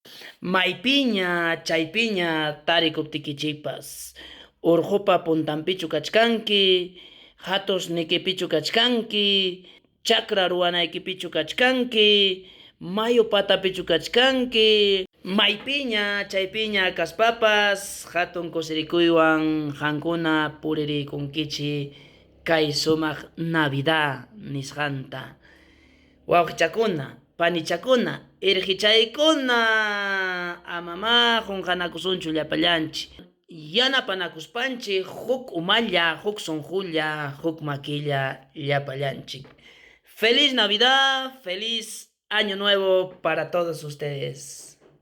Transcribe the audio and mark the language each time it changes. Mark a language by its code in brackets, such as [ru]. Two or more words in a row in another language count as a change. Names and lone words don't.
[qu] Maypiña chaypiña tarikuptikichipas, urqupa puntanpichu kachkanki, hatusnikipichu kachkanki, chakra ruwanaykipichu kachkanki, mayu patapichu kachkanki, maypiña chaypiña kaspapas hatun kusirikuywan qankuna puririykunkichik kay sumaq Navidad nisqanta. Wawqichakuna, panichakuna, irqichaykuna, amama qunqanakusunchu llapallanchik. Yanapanakuspanchik huk umalla, huk sunqulla, huk maquilla llapallanchik. [es] Feliz Navidad, feliz Año Nuevo para todos ustedes.